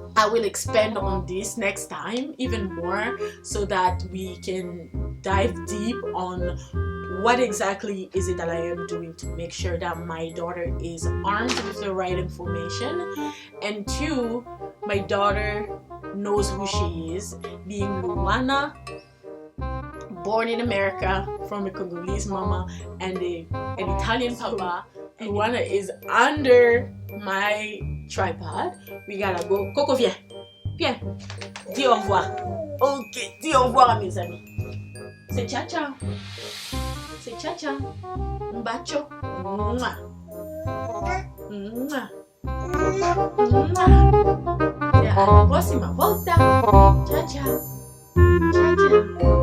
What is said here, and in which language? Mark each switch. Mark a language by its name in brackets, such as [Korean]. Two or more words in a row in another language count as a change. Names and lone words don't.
[English] I will expand on this next time even more so that we can dive deep on what exactly is it that I am doing to make sure that my daughter is armed with the right information, and two, my daughter knows who she is, being Luana, born in America from a Congolese mama and an Italian papa. Luana is under my tripod. We gotta go. [French] Coco, viens. Viens. Dis au revoir. Ok, dis au revoir à mes amis. C'est ciao-ciao. C'est ciao-ciao. Mbacho. Mwah. Mwah. Mwah. [Italian] Alla prossima volta. Ciao ciao. Ciao ciao.